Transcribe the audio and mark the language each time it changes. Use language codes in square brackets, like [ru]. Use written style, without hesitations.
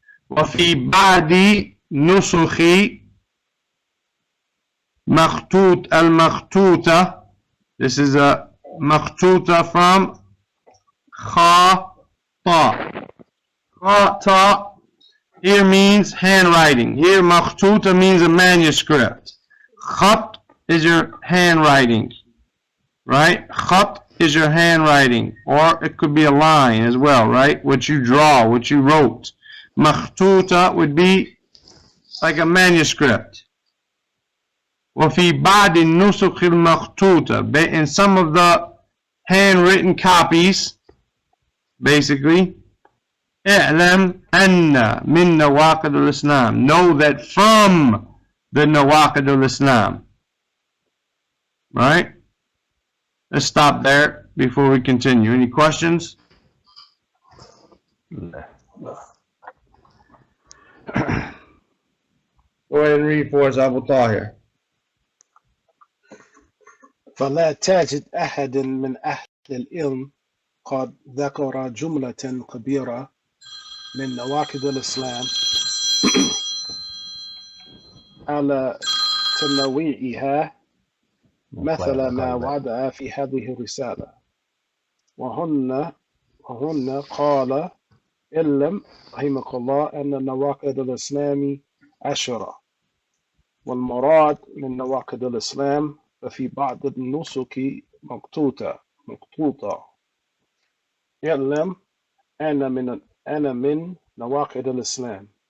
[ar] وفي بعد نسخ مخطوط المخطوطة, [en] this is a [ar] مخطوطة from خطأ. [en] خطأ here means handwriting. Here مخطوطة means a manuscript. خط is your handwriting, right? خط is your handwriting, or it could be a line as well, right? What you draw, what you wrote. Makhtuta would be like a manuscript. [ar] وفي بعض النسخ المخطوطة, [en] in some of the handwritten copies, basically. [ar] اعلم أن من نواقض-ul-Islam. [en] Know that from the Nawaqid-ul-Islam. Right? Let's stop there before we continue. Any questions? [ar] لا. [en] Go ahead and read for us, Abu Tahir. [ar] فلا تجد أحد من أهل العلم قد ذكر جملة كبيرة من نواقض الإسلام على تنويعها مثل ما وضع في هذه الرسالة وهن قال اعلم رحمك الله أن نواقض الإسلام 10 والمراد من نواقض الإسلام ففي بعض النسك مقطوطة اعلم أنا من نواقض الإسلام.